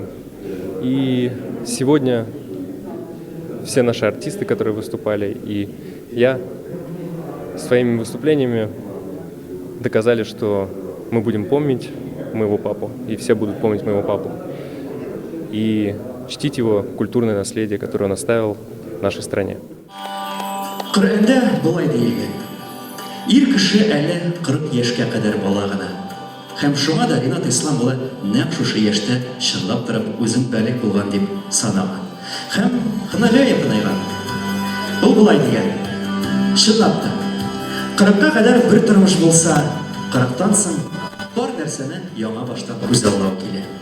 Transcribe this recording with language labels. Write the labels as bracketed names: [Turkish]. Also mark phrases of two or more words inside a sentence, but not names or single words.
[Russian] И сегодня все наши артисты, которые выступали, и я своими выступлениями доказали, что мы будем помнить моего папу, и все будут помнить моего папу, и чтить его культурное наследие, которое он оставил нашей стране. [Tatar] Коръәндә болай диелгән: ир кеше әле 40 яшькә кадәр бала гына. Һәм шуңа да Ринат Ислам улы нәкъ шушы яшьтә чынлап торып үзен бәлик булган дип санаган. Һәм Һөнәргә якынайган. Ул болай дигән: чынлап та, 40-ка кадәр бер тормыш булса, 40-тан соң бар нәрсәне яңа баштан күзаллау килә.